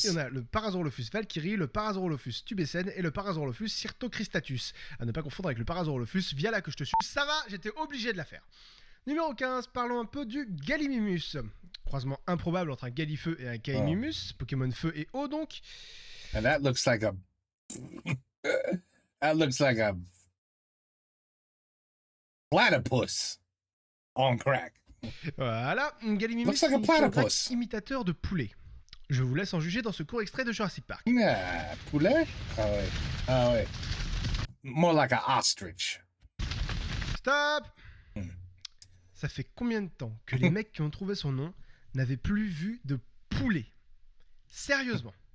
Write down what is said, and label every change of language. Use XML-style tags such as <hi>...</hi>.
<fr>Et on a le Parasaurolophus valkyrie, le Parasaurolophus tubescens et le Parasaurolophus cyrtocristatus. À ne pas confondre avec le Parasaurolophus viala que je te suis. Ça va, j'étais obligé de la faire. Numéro 15, parlons un peu du Gallimimus. Croisement improbable entre un Gallifeu et un Caimimus, Pokémon feu et eau donc.</fr> <en>And that looks like a that looks like a platypus on crack.</en> <fr>Voilà, Gallimimus</fr> <en>Looks like a</en> <fr>signifie un vague</fr> <en>platypus.</en> <fr>imitateur de poulet. Je vous laisse en juger dans ce court extrait de Jurassic Park.</fr> <en>Yeah, poulet? Oh wait. Oh wait. More like an ostrich. Stop. Hmm.</en> <fr>Ça fait combien de temps que les mecs qui ont trouvé son nom n'avaient plus vu de poulet? Sérieusement.</fr>